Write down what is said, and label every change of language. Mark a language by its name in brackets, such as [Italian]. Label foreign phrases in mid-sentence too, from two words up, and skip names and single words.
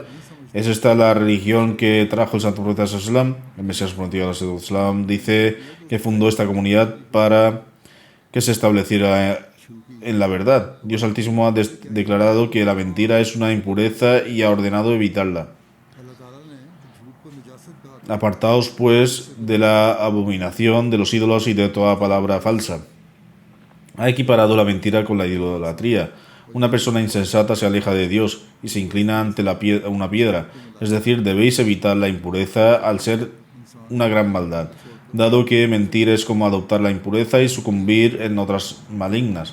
[Spanish] ¿Es esta la religión que trajo el Santo Profeta Islam? El Mesías prometido del Islam dice que fundó esta comunidad para que se estableciera en la verdad. Dios Altísimo ha declarado que la mentira es una impureza y ha ordenado evitarla. [Urdu] اللہ تعالیٰ نے جھوٹ کو نجاست کہا. [Spanish] Apartaos pues de la abominación, de los ídolos y de toda palabra falsa. Ha equiparado la mentira con la idolatría. Una persona insensata se aleja de Dios y se inclina ante una piedra. Es decir, debéis evitar la impureza al ser una gran maldad, dado que mentir es como adoptar la impureza y sucumbir en otras malignas.